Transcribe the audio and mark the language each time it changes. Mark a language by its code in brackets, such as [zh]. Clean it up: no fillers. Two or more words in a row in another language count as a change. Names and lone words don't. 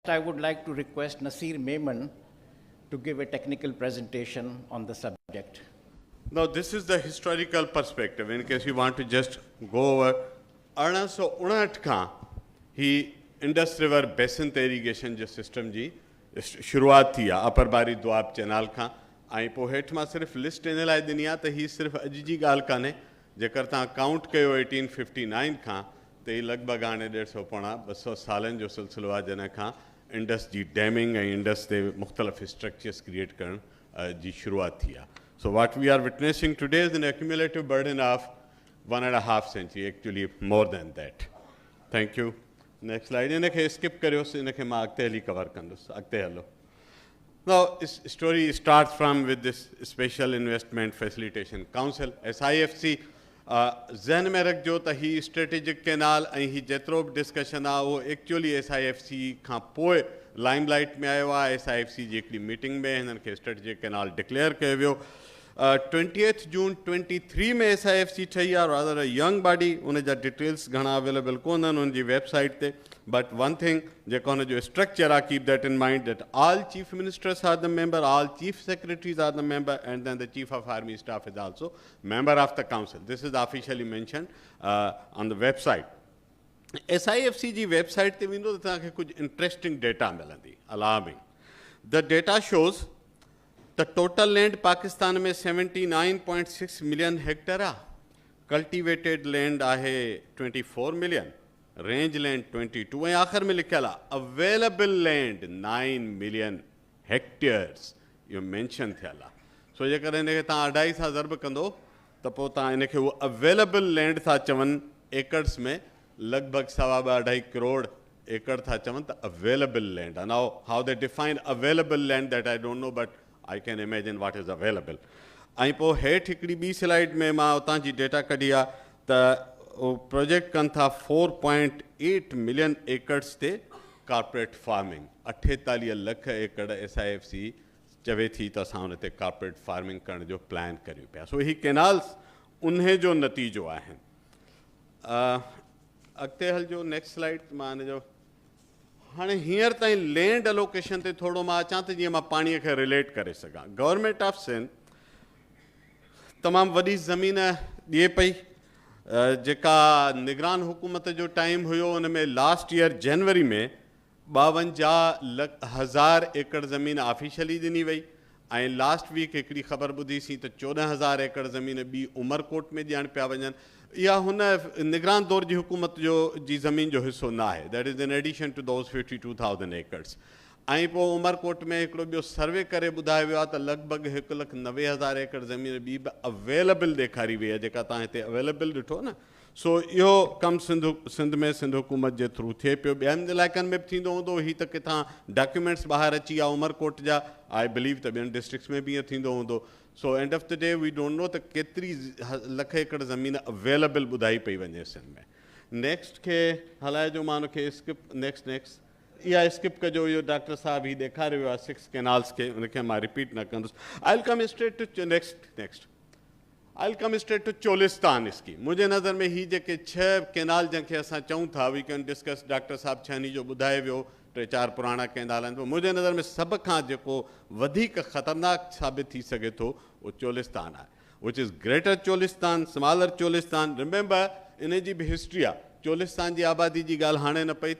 [en] I would like to request Nasir Memon to give a technical presentation on the subject. Now, this is the historical perspective, in case you want to just go over. [sd] 1859 खां ही [en] Indus river basin irrigation [sd] जो सिस्टम जी शुरुआत थी आहे अपर बारी दुआब चैनल खां ऐं पोइ हेठि मां सिर्फ़ु लिस्ट इन लाइ ॾिनी आहे त हीअ सिर्फ़ु अॼु जी ॻाल्हि कान्हे जेकर तव्हां काउंट कयो 1859 खां त हीअ लॻभॻि हाणे 150 पोणा 200 सालनि जो सिलसिलो आहे जॾहिं खां इंडस जी डैमिंग ऐं इंडस ते मुख़्तलिफ़ [en] structures create [sd] करण जी शुरुआत थी आहे. [en] So what we are witnessing today is an accumulative burden of 1.5 century, actually more than that. Thank you. Next slide. [sd] इनखे skip करियोसि, इनखे मां अॻिते हली कवर कंदुसि. अॻिते हलो. [en] Now, this story starts from with this Special Investment Facilitation Council, SIFC. [sd] ज़हन में रखिजो त ही [en] strategic canal [sd] ऐं ही जेतिरो बि डिस्कशन आहे उहो एक्चुअली SIFC खां पोइ लाइमलाइट में आयो आहे. SIFC जी हिकिड़ी मीटिंग में हिननि खे [en] strategic canal declare [sd] कयो वियो. 20th June 23 में SIFC ठही आहे, [en] Rather a young body. [sd] उन जा डिटेल्स घणा अवेलेबल कोन आहिनि उन जी वेबसाइट ते. [en] but one thing [sd] जेको हुन जो स्ट्रक्चर आहे, [en] Keep that in mind that all chief ministers are the member, all chief secretaries are the member, and then the chief of army staff is also member of the council. This is officially mentioned on the website. [sd] SIFC जी वेबसाइट ते वेंदो त तव्हांखे कुझु [en] interesting data [sd] मिलंदी, अलार्मिंग. [en] the data shows the total land पाकिस्तान में 79.6 million hectare आहे. cultivated land [sd] आहे 24 million, [en] range land [sd] 22, ऐं आख़िर में लिखियल आहे [en] available land 9 million hectares. [sd] इहो मैंशन थियल आहे. सो जेकर इनखे तव्हां 2.5 सां ज़र्ब कंदो त पोइ तव्हां इनखे उहो [en] available land [sd] था चवनि एकड़्स में, लॻभॻि 2.5 करोड़ एकड़ था चवनि त [en] available land [sd] आहे. [en] Now how they define available land that I don't know, but I can imagine what is available. [sd] ऐं पोइ हेठि हिकिड़ी ॿी स्लाइड में मां उतां जी डेटा कढी आहे त प्रोजेक्ट कनि था 4.8 [en] million acres [sd] ते [en] corporate farming. [sd] 48 लख एकड़ SIFC चवे थी त असां हुन ते [en] corporate farming [sd] करण जो प्लान करियूं पिया. सो ही कैनाल्स उन जो नतीजो आहिनि. अॻिते हलिजो [en] next slide. [sd] मां हिन जो हाणे हींअर ताईं [en] land allocation [sd] ते थोरो मां अचां त जीअं मां पाणीअ खे रिलेट करे सघां. गवर्नमेंट ऑफ सिंध तमामु वॾी ज़मीन ॾिए पई. जेका निगरान हुकूमत जो टाइम हुयो उन में [en] last year [sd] जनवरी में 52,000 एकड़ ज़मीन ऑफिशियली ॾिनी वई. ऐं [en] last week [sd] हिकिड़ी ख़बर ॿुधीसीं त 14,000 एकड़ ज़मीन ॿी उमरकोट में ॾियण पिया वञनि. इहा हुन निगरान दौर जी हुकूमत जी ज़मीन जो हिसो न आहे. [en] That is in addition to those 52,000 acres. [sd] ऐं पोइ उमरकोट में हिकिड़ो ॿियो सर्वे करे ॿुधायो वियो आहे त लॻभॻि 1,90,000 एकड़ ज़मीन ॿी बि अवेलेबल ॾेखारी वई आहे, जेका तव्हां हिते अवेलेबल ॾिठो न. सो इहो कमु सिंध में सिंध हुकूमत जे थ्रू थिए पियो. ॿियनि इलाइक़नि में बि थींदो हूंदो. ही त किथां डॉक्यूमेंट्स ॿाहिरि अची विया उमरकोट जा. [en] I believe [sd] त ॿियनि डिस्ट्रिक्ट्स में बि ईअं थींदो हूंदो. [en] So end of the day we don't know [sd] त केतिरी लख एकड़ ज़मीन अवेलेबल ॿुधाई पई वञे सिंध में. नेक्स्ट खे हलाइजो. मां हुनखे [en] skip next [sd] इहा स्किप कजो. इहो डॉक्टर साहिबु ही ॾेखारे वियो आहे 6 कैनाल्स खे. उनखे मां रिपीट न कंदुसि. [en] I will come straight to next I will come straight to Cholistan scheme. [sd] मुंहिंजे नज़र में ही जेके 6 कैनाल जंहिंखे असां चऊं था, [en] We can discuss. [sd] डॉक्टर साहिबु छहनी जो ॿुधाए वियो 3-4 पुराणा कैनाल आहिनि. मुंहिंजे नज़र में सभ खां जेको वधीक ख़तरनाक साबित थी सघे थो उहो चोलिस्तान आहे, [en] which is Greater Cholistan, Smaller Cholistan. [sd] रिमेंबर इन जी बि हिस्ट्री आहे. चोलिस्तान जी आबादी जी ॻाल्हि हाणे न पई थिए.